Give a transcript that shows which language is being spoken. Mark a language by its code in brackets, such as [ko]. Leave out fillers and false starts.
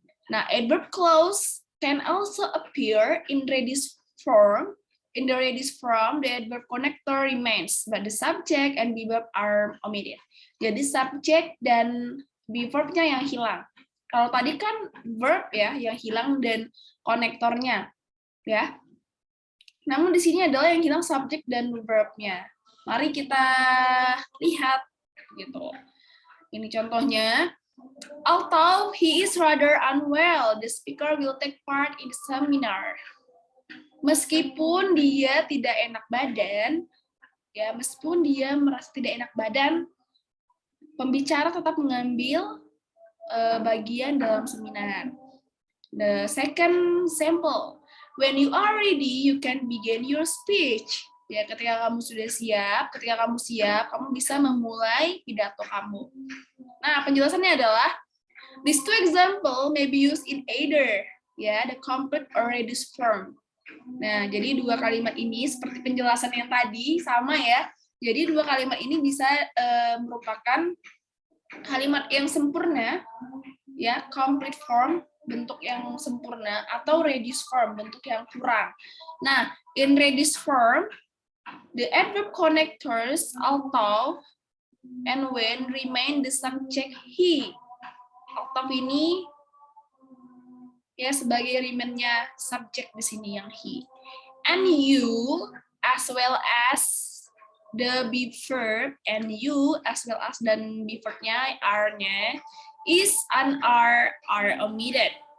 [en] Nah, adverb clause can also appear in reduced form. In the reduced form, the adverb connector remains, but the subject and the verb are omitted. [id] Jadi subject dan be verb-nya yang hilang. Kalau tadi kan verb ya yang hilang dan konektornya, ya. Namun di sini adalah yang hilang subject dan verb-nya. Mari kita lihat, gitu. Ini contohnya. [en] Although he is rather unwell, the speaker will take part in the seminar. [id] Meskipun dia tidak enak badan, ya meskipun dia merasa tidak enak badan, pembicara tetap mengambil bagian dalam seminar. [en] The second sample, when you are ready, you can begin your speech. [id] Ya, ketika kamu sudah siap, kamu bisa memulai pidato kamu. Nah, penjelasannya adalah [en] these two example may be used in either ya the complete or reduced form. [id] Nah, jadi dua kalimat ini seperti penjelasan yang tadi sama ya. Jadi dua kalimat ini bisa merupakan kalimat yang sempurna ya, complete form bentuk yang sempurna, atau reduced form, bentuk yang kurang. [en] Nah, in reduced form, the adverb connectors although and when remain the subject he. [id] Although ini ya sebagai remainnya subjek di sini yang he. [en] And you as well as the be verb, and you as well as dan be verb-nya are-nya is and are omitted.